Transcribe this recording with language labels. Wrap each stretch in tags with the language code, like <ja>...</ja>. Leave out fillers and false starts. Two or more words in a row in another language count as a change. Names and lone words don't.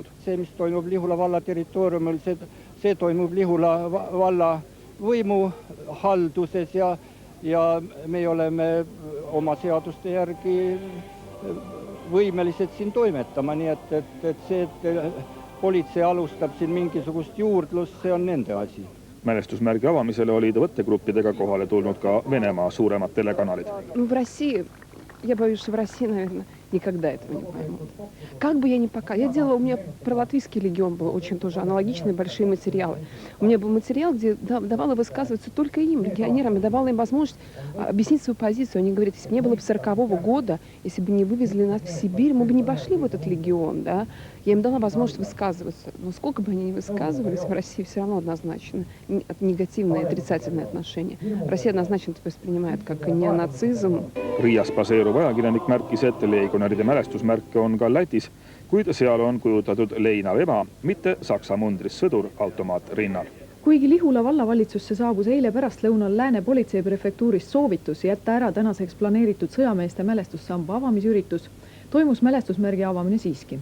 <et>See, mis toimub Lihula valla territooriumil, see toimub Lihula valla võimuhalduses ja me oleme oma seaduste järgi võimelised siin toimetama, nii et see, et politsei alustab siin mingisugust juurdlust, see on nende asi. Mälestusmärgi avamisele olid võttegruppidega kohale tulnud ka Venemaa suuremad telekanalid.</et> <ru>Я боюсь, что в России, наверное, никогда этого не поймут. Как бы я ни показывала, я делала, у меня про Латвийский легион был очень тоже аналогичные большие материалы. У меня был материал, где давала высказываться только им, легионерам, и давала им возможность объяснить свою позицию. Они говорят, если бы не было бы 40-го года, если бы не вывезли нас в Сибирь, мы бы не пошли в этот легион, да. Я им дала возможность высказываться. Но сколько бы они ни высказывались, в России все равно однозначно негативное, отрицательное отношение. Россия однозначно это воспринимает как неонацизм.</ru> <et>Riias baseeruv ajakirjanik märkis, et legionäride mälestusmärke on ka Lätis, kuid seal on kujutatud leinab ema, mitte Saksa mundris sõdur automaat rinnal. Kuigi Lihula vallavalitsusse saabus eile pärastlõunal Lääne politseiprefektuurist soovitus jätta ära tänaseks planeeritud sõjameeste mälestussamba avamisüritus, toimus mälestusmärgi avamine siiski.</et>